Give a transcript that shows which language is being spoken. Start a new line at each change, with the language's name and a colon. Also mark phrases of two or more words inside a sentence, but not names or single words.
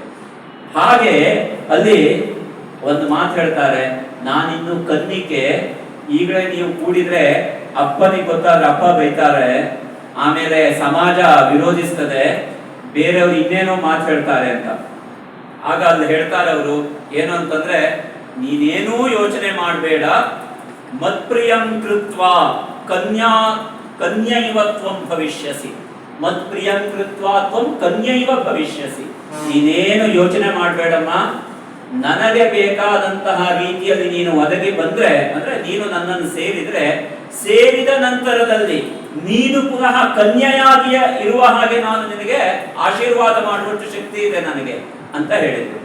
Kannada: ಹಾಗೆ ಅಲ್ಲಿ ಒಂದು ಮಾತು ಹೇಳ್ತಾರೆ, ನಾನಿನ್ನು ಕನ್ನಿಕೆ, ಈಗಲೇ ನೀವು ಕೂಡಿದ್ರೆ ಅಪ್ಪನಿಗೆ ಗೊತ್ತಾದ್ರೆ ಅಪ್ಪ ಬೈತಾರೆ, ಆಮೇಲೆ ಸಮಾಜ ವಿರೋಧಿಸ್ತದೆ, ಬೇರೆಯವರು ಇನ್ನೇನೋ ಮಾತು ಹೇಳ್ತಾರೆ ಅಂತ. ಆಗ ಅಲ್ಲಿ ಹೇಳ್ತಾರೆ ಅವರು ಏನು ಅಂತಂದ್ರೆ, ನೀನೇನೂ ಯೋಚನೆ ಮಾಡಬೇಡ,
Sanskrit: ಮತ್ಪ್ರಿಯಂ ಕೃತ್ವಾ ಕನ್ಯೈವ ತ್ವಂ ಭವಿಷ್ಯಸಿ, ಮತ್ಪ್ರಿಯಂ ಕೃತ್ವಾ ತ್ವಂ ಕನ್ಯೈವ ಭವಿಷ್ಯಸಿ.
Kannada: ನೀನೇನು ಯೋಚನೆ ಮಾಡಬೇಡಮ್ಮ, ನನಗೆ ಬೇಕಾದಂತಹ ರೀತಿಯಲ್ಲಿ ನೀನು ಒದಗಿ ಬಂದ್ರೆ, ಅಂದ್ರೆ ನೀನು ನನ್ನನ್ನು ಸೇರಿದ ನಂತರದಲ್ಲಿ ನೀನು ಪುನಃ ಕನ್ಯೆಯಾಗಿ ಇರುವ ಹಾಗೆ ನಾನು ನಿನಗೆ ಆಶೀರ್ವಾದ ಮಾಡುವಷ್ಟು ಶಕ್ತಿ ಇದೆ ನನಗೆ ಅಂತ ಹೇಳಿದ್ರು.